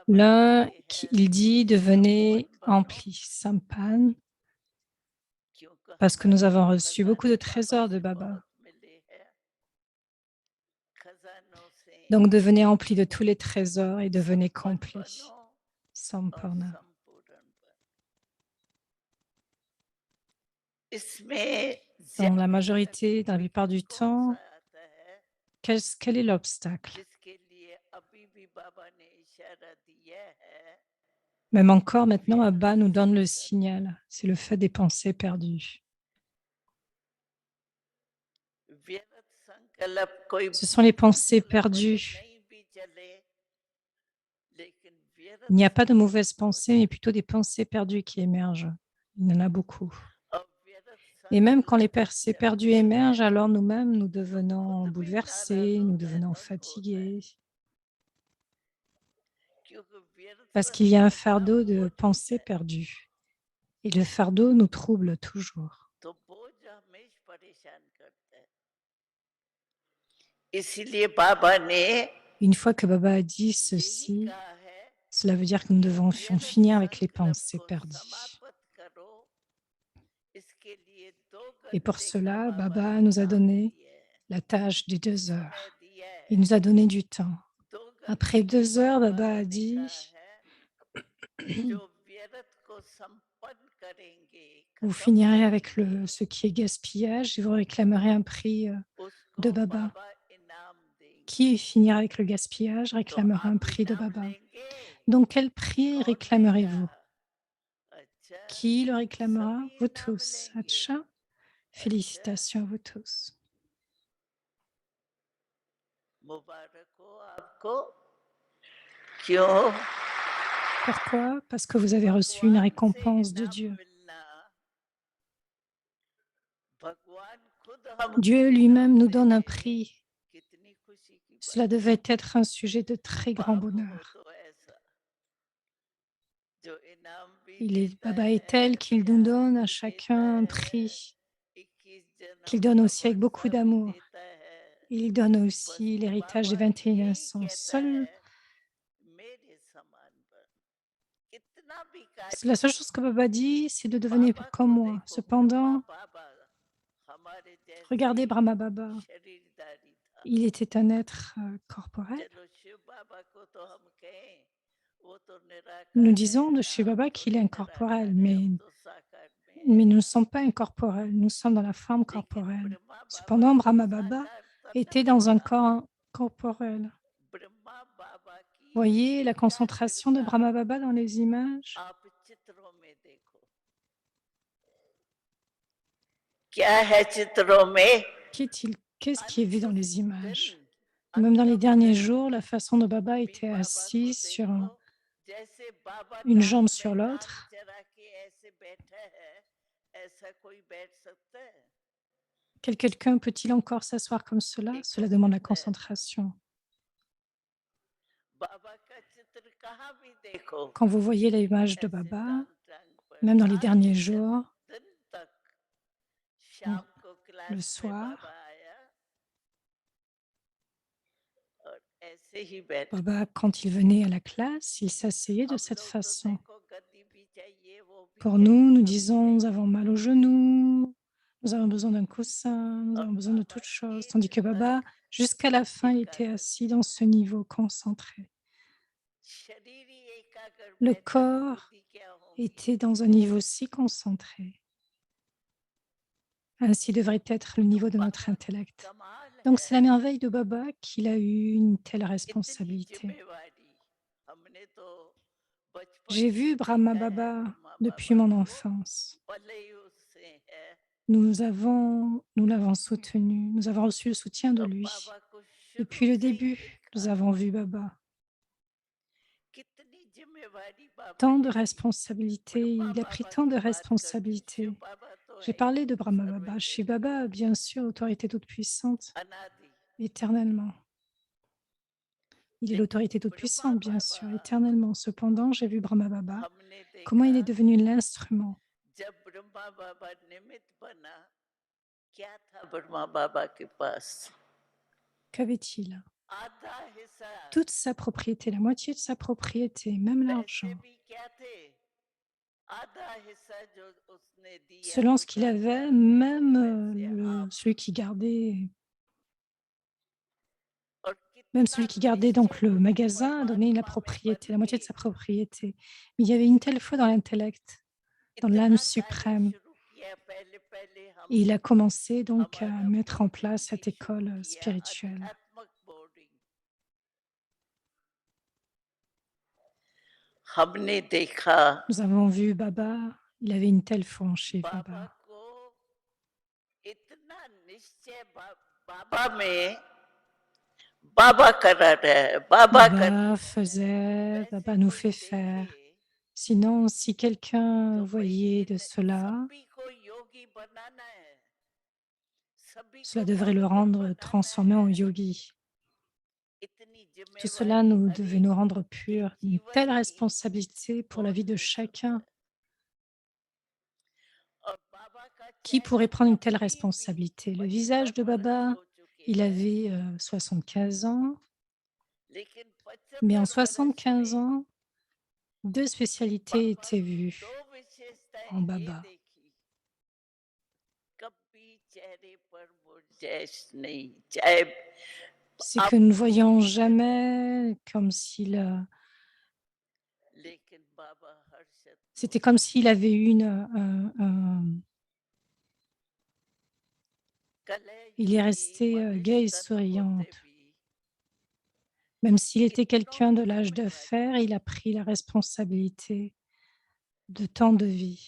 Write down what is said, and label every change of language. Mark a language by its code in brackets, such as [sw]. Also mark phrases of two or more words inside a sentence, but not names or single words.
[fr] L'un, [hi] कहते हैं [fr] il dit devenez [hi] संपन्न बनो [fr] empli, sampan, [hi] क्योंकि [fr] parce que nous [hi] हमारे [fr] avons reçu beaucoup de [hi] खजाने बाबा [fr] trésors de [hi] से [fr] Baba. [hi] बहुत मिले हैं। खजानों से [fr] Donc devenez empli de tous les trésors et devenez [hi] संपन्न [fr] complet. [hi] बनो और Samparna. संपूर्ण बनो। इसमें [fr] Dans la [hi] ज्यादा [fr] majorité, dans la plupart du [hi] कौन सा [fr] temps, [hi] आता है [fr] quel est l'obstacle? [hi] जिसके लिए अभी भी बाबा ने इशारा दिया है [fr] Même encore maintenant, Abba nous donne le signal. C'est le fait des pensées perdues. [hi] व्यर्थ संकल्प कोई [fr] Ce sont les pensées [hi] संकल्प भले [fr] perdues. [hi] नहीं भी चले लेकिन व्यर्थ [fr] Il n'y a pas de [hi] संकल्प [fr] mauvaises [hi] हो [fr] pensées, mais plutôt des pensées perdues qui émergent. Il y en a beaucoup. [hi] और व्यर्थ [fr] Et même quand [hi] संकल्प [fr] les [hi] जब [fr] pensées perdues [hi] चलते [fr] émergent, [hi] हैं [fr] alors nous-mêmes, nous [hi] तो [fr] devenons [hi] खुद भी नाराज [fr] bouleversés, [hi] हो [fr] nous [hi] जाए [fr] devenons [hi] दुख होता है [fr] fatigués, [hi] क्योंकि व्यर्थ [fr] parce qu'il y a un [hi] संकल्प [fr] fardeau de [hi] बोझ होता [fr] pensées [hi] है [fr] perdues. Et le fardeau nous trouble toujours. [hi] तो बोझ हमेशा परेशान करता है इसीलिए बाबा ने [fr] Une fois que Baba a dit [hi] यही [fr] ceci, [hi] कहा है [fr] cela veut dire que nous [hi] कि [fr] devons en [hi] व्यर्थ [fr] finir avec les [hi] संकल्प [fr] pensées [hi] को [fr] perdues. [hi] समाप्त करो इसके लिए 2 [fr] Et pour [hi] घंटे का [fr] cela, [hi] बाबा [fr] Baba [hi] ने [fr] nous a [hi] काम [fr] donné [hi] दिया है [fr] la tâche des 2 [hi] समय [fr] heures. [hi] दिया है [fr] Il nous a donné du temps. [hi] 2 [fr] Après [hi] घंटे के [fr] 2 [hi] बाद [fr] heures, Baba [hi] बाबा [fr] a [hi] ने कहा [fr] dit, [hi] है जो व्यर्थ को संपन्न करेंगे [fr] vous [hi] खत्म [fr] finirez avec [hi] करेंगे [fr] ce qui est gaspillage et vous réclamerez un prix [hi] उसको [fr] de Baba. [hi] बाबा इनाम देंगे [fr] Qui finira avec le gaspillage [hi] तो [fr] réclamera un [hi] आप [fr] prix de [hi] इनाम [fr] Baba. [hi] लेंगे [fr] Donc, quel prix [hi] कौन लेगा [fr] réclamerez-vous? [hi] अच्छा [fr] Qui le réclamera? [hi] सभी [fr] Vous [hi] इनाम [fr] tous. [hi] लेंगे [fr] Acha, [hi] अच्छा [fr] félicitations à vous tous. [hi] मुबारक हो आपको क्यों [fr] Pourquoi? Parce que vous avez reçu une [hi] भगवान से [fr] récompense de [hi] इनाम [fr] Dieu. [hi] मिलना भगवान खुद हमको [fr] Dieu [hi] इनाम [fr] lui-même nous [hi] दे [fr] donne un [hi] रहे हैं [fr] prix. [hi] कितनी खुशी की बात [fr] Cela devait être un sujet de très grand [hi] बाप हो [fr] bonheur. [hi] तो ऐसा जो इनाम भी देता [fr] Baba est [hi] है [fr] tel qu'il nous [hi] प्यार [fr] donne à [hi] भी देता [fr] chacun un [hi] है [fr] prix, [hi] 21 जन्म [fr] qu'il donne [hi] का [fr] aussi avec beaucoup [hi] वर्षा भी [fr] d'amour. [hi] देता है [fr] Il donne [hi] बस [fr] aussi l'héritage des [hi] बाबा [fr] 21 [hi] यही [fr] sens. [hi] कहता [fr] Seul, [hi] है मेरे समान बन कितना भी [fr] la [hi] कार्य [fr] seule [hi] हो [fr] chose que Baba dit, c'est de devenir [hi] बाबा [fr] comme [hi] को [fr] moi. [hi] देखो ब्रह्मा [fr] Cependant, [hi] बाबा हमारे जैसे [fr] regardez [hi] ही [fr] Brahma Baba. [hi] शरीरधारी था [fr] Il était un être corporel. [hi] चलो शिव बाबा को तो हम कहें वो तो [fr] Nous [hi] निराकार [fr] disons [hi] है [fr] de [hi] ना [fr] chez [hi] हम [fr] Baba qu'il est [hi] थोड़ी [fr] incorporel, [hi] निराकार है हम तो साकार में है [fr] mais nous ne sommes pas incorporels, nous sommes dans la forme [hi] लेकिन [fr] corporelle. [hi] ब्रह्मा बाबा [fr] Cependant, [hi] भी [fr] Brahma Baba [hi] साकार तन [fr] était [hi] में [fr] dans un [hi] था [fr] corps corporel. [hi] ब्रह्मा बाबा की [fr] Voyez la concentration de [hi] एकाग्रता [fr] Brahma Baba dans les images. [hi] आप चित्रों में देखो क्या है चित्रों में [fr] Qu'est-ce qui est vu dans les [hi] अंतिम [fr] images? [hi] दिन [fr] Même dans les [hi] अंतिम [fr] derniers [hi] दिन [fr] jours, la façon dont Baba [hi] अभी [fr] était [hi] बाबा को [fr] assis sur [hi] देखो जैसे बाबा [fr] une [hi] टांग [fr] jambe [hi] में [fr] sur [hi] टांग [fr] l'autre. [hi] चढ़ा के ऐसे बैठा है ऐसा कोई बैठ सकता है [fr] Quelqu'un peut-il encore s'asseoir comme cela? [hi] नहीं कर [fr] Cela demande la [hi] सकता है ना [fr] concentration. [hi] बाबा का चित्र कहाँ भी देखो [fr] Quand vous voyez l'image de [hi] ऐसे [fr] Baba, [hi] टांग टांग पर [fr] même dans les derniers [hi] अंतिम [fr] jours, [hi] दिन तक [fr] ou [hi] शाम को [fr] le [hi] क्लास में [fr] soir, [hi] बाबा आया और ऐसे ही बैठ [fr] Baba, quand il venait à la classe, il s'asseyait de [hi] हम [fr] cette [hi] लोग तो [fr] façon. [hi] देखो गद्दी भी चाहिए वो भी [fr] Pour [hi] चाहिए [fr] nous, nous [hi] सब [fr] disons, nous avons [hi] चाहिए [fr] mal aux genoux, nous avons besoin d'un coussin, nous [hi] और [fr] avons besoin de [hi] बाबा [fr] toutes choses. [hi] एक [fr] Tandis que Baba, [hi] तक [fr] jusqu'à la fin, il était [hi] एकाग्र [fr] assis dans ce niveau concentré. [hi] शरीर ही एकाग्र [fr] Le [hi] बैठा तो [fr] corps [hi] बुद्धि क्या होगी [fr] était dans un niveau si concentré. Ainsi devrait être le [hi] तो [fr] niveau de notre [hi] बाबा [fr] intellect. [hi] कमाल [fr] Donc, c'est la [hi] है [fr] merveille de Baba qu'il a eu une telle [hi] इतनी [fr] responsabilité. [hi] जिम्मेवारी हमने तो बचपन [fr] J'ai [hi] से [fr] vu Brahma [hi] देखा है [fr] Baba [hi] ब्रह्मा [fr] depuis [hi] बाबा [fr] mon [hi] को [fr] enfance. [hi] पले ही उससे है [fr] Nous l'avons soutenu, nous avons reçu le soutien de [hi] और [fr] lui. [hi] बाबा को [fr] Depuis [hi] शुरू [fr] le [hi] से ही [fr] début, [hi] देखा [fr] nous avons vu Baba. [hi] कितनी जिम्मेवारी बाबा [fr] Tant de [hi] ने ली [fr] responsabilités, [hi] ब्रह्मा [fr] il a pris [hi] बाबा [fr] tant [hi] की [fr] de [hi] बात कर दी शिव [fr] responsabilités. [hi] बाबा तो [fr] J'ai [hi] है ही [fr] parlé de Brahma Baba. Chez [hi] सर्वशक्तिमान [fr] Baba, bien sûr, l'autorité toute puissante, [hi] अनादि [fr] éternellement. Il est [hi] लेकिन [fr] l'autorité toute [hi] ब्रह्मा [fr] puissante, bien [hi] बाबा [fr] sûr, éternellement. Cependant, j'ai vu Brahma Baba. [hi] हमने [fr] Comment il [hi] देखा [fr] est devenu l'instrument? [hi] जब ब्रह्मा बाबा निमित्त बना क्या था ब्रह्मा बाबा के पास [fr] Qu'avait-il? [hi] आधा हिस्सा [fr] Toute sa propriété, la moitié de sa propriété, même [hi] पैसे [fr] l'argent. [hi] भी क्या थे आधा हिस्सा जो उसने दिया [fr] Selon ce qu'il avait, [hi] दुकानदार ने वो [fr] même [hi] पैसे आप [fr] celui qui gardait, [hi] और [fr] même [hi] कितना [fr] celui qui gardait [hi] निश्चय [fr] donc le [hi] बुद्धि [fr] magasin a donné la [hi] परमात्मा में [fr] propriété, [hi] बन [fr] la moitié [hi] के [fr] de sa propriété. Mais il y avait une telle foi dans l'intellect, dans l'âme [hi] इतना कार्य [fr] suprême. [hi] शुरू किया पहले पहले हम [fr] Et il a commencé donc à [hi] हमारा [fr] mettre en place [hi] बोर्डिंग भी [fr] cette [hi] शुरू [fr] école [hi] किया [fr] spirituelle. [hi] आध्यात्मिक बोर्डिंग हमने देखा [fr] Nous avons vu Baba, il avait une telle foi en Shiv [hi] बाबा [fr] Baba. [hi] को इतना निश्चय बाबा में बाबा करा रहा है बाबा कर [fr] Baba faisait, [hi] वैसे [fr] Baba nous [hi] कोई [fr] fait [hi] देखे [fr] faire. Sinon, si quelqu'un [hi] तो भाई [fr] voyait de [hi] इन [fr] cela, [hi] सभी को योगी बनाना है सभी [fr] cela [hi] को [fr] devrait le [hi] पवित्र [fr] rendre [hi] बनाना [fr] transformé en [hi] है [fr] yogi. [hi] इतनी [fr] Tout cela [hi] जिम्मेवारी [fr] nous [hi] हर [fr] devait nous [hi] एक [fr] rendre [hi] के [fr] purs, une [hi] जीवन [fr] telle [hi] की [fr] responsabilité pour la vie de [hi] बहुत [fr] chacun. [hi] और बाबा का [fr] Qui [hi] चेहरा [fr] pourrait prendre une telle [hi] कभी भी [fr] responsabilité? Le visage [hi] 75 [fr] de [hi] वर्ष [fr] Baba, [hi] हो चुके [fr] il [hi] हैं [fr] avait 75 ans, [hi] लेकिन [fr] mais en [hi] 75 वर्ष [fr] 75 [hi] में [fr] ans, deux spécialités [hi] बाबा [fr] étaient [hi] की [fr] vues [hi] दो विशेषताएं [fr] en [hi] ये [fr] Baba. [hi] देखी कभी चेहरे पर मुरझाइश नहीं चाहे [fr] C'est que [hi] आप [fr] nous ne [hi] कुछ [fr] voyons [hi] भी करें [fr] jamais comme s'il... [hi] लेकिन बाबा हर शब्द [fr] C'était comme s'il avait eu [hi] कलह [fr] il est [hi] युगी [fr] resté gai et [hi] मनुष्य तन [fr] souriant. [hi] होते भी [fr] Même s'il était [hi] कितनों [fr] quelqu'un de [hi] की [fr] l'âge de [hi] जिम्मेवारी [fr] fer, il a pris la responsabilité de tant de vies.